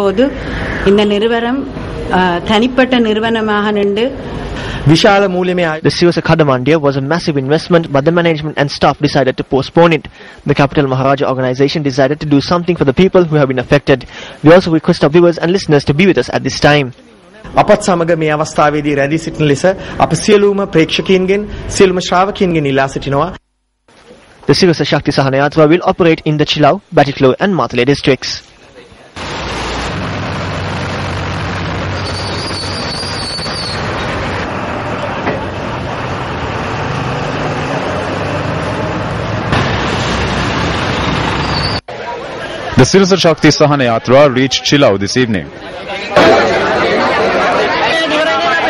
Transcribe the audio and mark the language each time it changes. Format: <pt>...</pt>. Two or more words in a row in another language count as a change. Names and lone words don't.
<en>The Sirasa Kadamandia was a massive investment, but the management and staff decided to postpone it. The Capital Maharaja organization decided to do something for the people who have been affected. We also request our viewers and listeners to be with us at this time.</en> <si>අපත් සමග මේ අවස්ථාවේදී රැඳී සිටින ලෙස අප සියලුම ප්‍රේක්ෂකයන්ගෙන් සියලුම ශ්‍රාවකයන්ගෙන් ඉල්ලා සිටිනවා.</si> <en>The Sirasa Shakti Sahana Yatra will operate in the Chilau, Batiklo and Matale districts. The Sirasa Shakti Sahana Yatra reached Chilau this evening.</en>